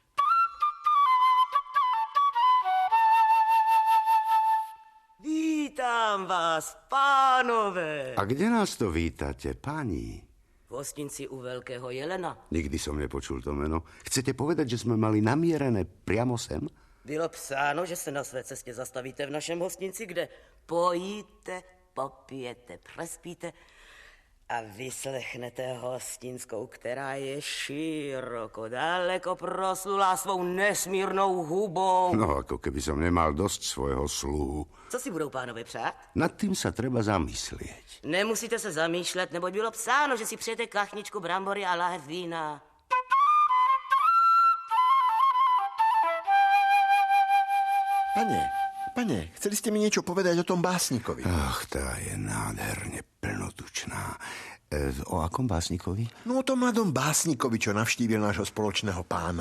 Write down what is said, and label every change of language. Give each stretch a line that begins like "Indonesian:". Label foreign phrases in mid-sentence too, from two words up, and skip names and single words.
Slovak: Vítam vás, pánové. A kde nás to vítate, páni? V hostinci u Veľkého jelena. Nikdy som nepočul to meno. Chcete povedať, že sme mali namierené priamo sem?
Czech: Bylo psáno, že se na své cestě zastavíte v našem hostinci, kde pojíte, popijete, prespíte a vyslechnete hostinskou, která je široko, daleko proslulá svou nesmírnou hubou. No,
Slovak: ako keby som nemal dosť svojho sluhu.
Czech: Co si budou pánové přát?
Slovak: Nad tým sa treba zamyslieť.
Czech: Nemusíte se zamýšlet, neboť bylo psáno, že si přejete kachničku brambory a láhev vína.
Slovak: Pane, chceli ste mi niečo povedať o tom básnikovi? Ach, tá je nádherne plnotučná. O akom básnikovi? No o tom mladom básnikovi, čo navštívil nášho spoločného pána.